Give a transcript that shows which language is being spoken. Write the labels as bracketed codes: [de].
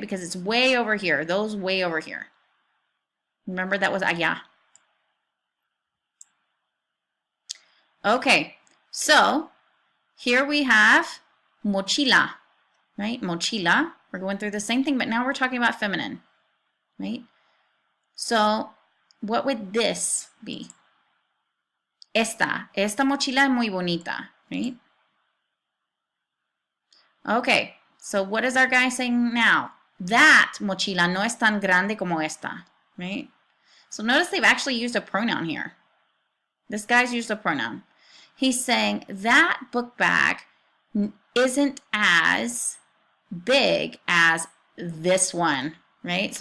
[en] Because it's way over here. Those way over here. Remember that was allá. Okay, so here we have mochila, right? Mochila. We're going through the same thing, but now we're talking about feminine, right? So what would this be? [es] Esta mochila es muy bonita, right? [en] Okay, so what is our guy saying now? That mochila no es tan grande como esta, right? So notice they've actually used a pronoun here. This guy's used a pronoun. He's saying that book bag isn't as big as this one, right?